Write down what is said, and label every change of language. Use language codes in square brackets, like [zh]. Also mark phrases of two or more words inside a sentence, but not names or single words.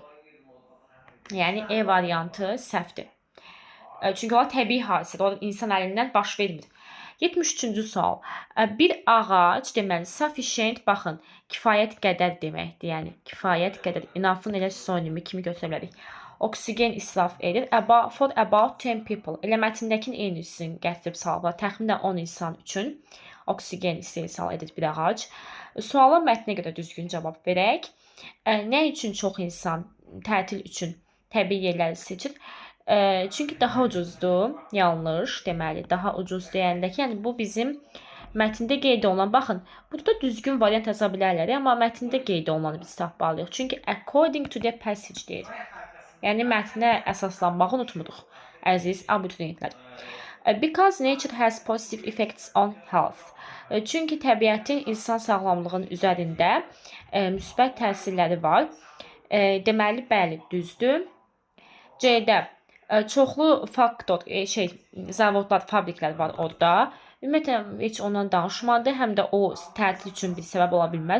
[az] Yəni E variantı səhvdir. Çünki o təbii hadisədir. O insan əlindən baş vermir. 73-cü sual. Bir ağac deməli sufficient, baxın, kifayət qədər deməkdir. Yəni kifayət qədər, enough-ın elə sinonimi kimi götürə bilərik. Oksigen israf edir. [en] For about 10 people. [az] Elə mətndəkin eynisini gətirib salıblar. Təxminən 10 insan üçün oksigen istehsal edir bir ağac. Suala mətnə görə düzgün cavab verək. Nə üçün çox insan tətil üçün təbii yerləri seçir? Çünki daha ucuzdur. Yanlış, deməli, daha ucuz deyəndə ki, yəni bu bizim mətndə qeyd olunan, baxın, burada düzgün variant yaza bilərlər, amma mətndə qeyd olunanı biz tapmalıyıq. Çünki [en] according to the passage [az] deyir. Yəni mətnə əsaslanmağı unutmuruq, əziz abituriyentlər. [en] Because nature has positive effects on health. [az] Çünki təbiətin insan sağlamlığının üzərində müsbət təsirləri var. Deməli, bəli, düzdür. C-də çoxlu faktor, zavodlar, fabriklər var orada. Ümumiyyətlə, heç ondan danışmadı. Həm də o tətil üçün bir səbəb ola bilməz.